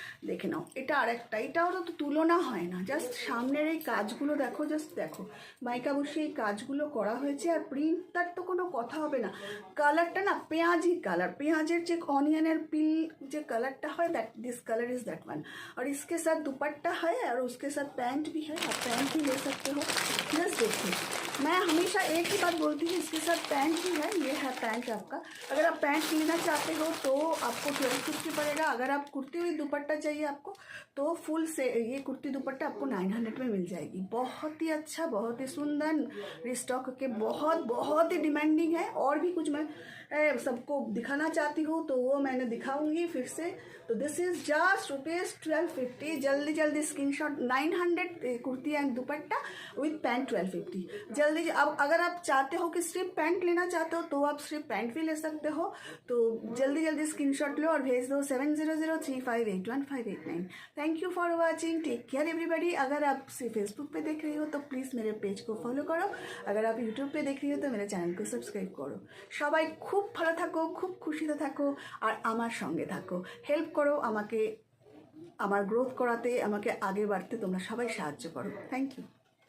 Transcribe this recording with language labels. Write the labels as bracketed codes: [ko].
[bn] দেখে নাও, এটা আরেকটা, এটাও তো তুলনা হয় না। জাস্ট সামনের এই কাজগুলো দেখো, জাস্ট দেখো, মাইকা বসে এই কাজগুলো করা হয়েছে। আর প্রিন্টটার তো কোনো কথা হবে না। কালারটা না পেঁয়াজি কালার, পেঁয়াজের যে অনিয়নের পিল যে कलरটা है [en] That this colour is that one. [hi] और इसके साथ दुपट्टा है और उसके साथ पैंट भी है, आप पैंट भी ले सकते हो। जस्ट देखिए, मैं हमेशा एक ही बात बोलती हूँ, इसके साथ पैंट भी है, ये है पैंट आपका। अगर आप पैंट लेना चाहते हो तो आपको 1250 पड़ेगा। अगर आप कुर्ती हुई दुपट्टा चाहिए आपको तो फुल से ये कुर्ती दुपट्टा आपको 900 में मिल जाएगी। बहुत ही अच्छा, बहुत ही सुंदर, रिस्टॉक के बहुत बहुत ही डिमांडिंग है। और भी कुछ मैं सबको दिखाना चाहती हूँ तो वो मैंने दिखाऊंगी फिर से। [en] तो this is just [hi] ₹1250। जल्दी जल्दी screenshot, 900 kurti and dupatta with pant 1250। जल्दी अब अगर आप चाहते हो कि सिर्फ पैंट लेना चाहते हो तो आप सिर्फ पैंट भी ले सकते हो। तो जल्दी जल्दी स्क्रीनशॉट लो और भेज दो 7003581589। [en] Thank you for watching, take care everybody. [hi] अगर आप फेसबुक पे देख रही हो तो प्लीज़ मेरे पेज को फॉलो करो। अगर आप यूट्यूब पे देख रही हो तो मेरे चैनल को सब्सक्राइब करो। [bn] সবাই খুব ভালো থাকো, খুব খুশিতে থাকো আর আমার সঙ্গে থাকো। হেল্প করো আমাকে, আমার গ্রোথ করাতে, আমাকে আগে বাড়তে তোমরা সবাই সাহায্য করো। [en] Thank you.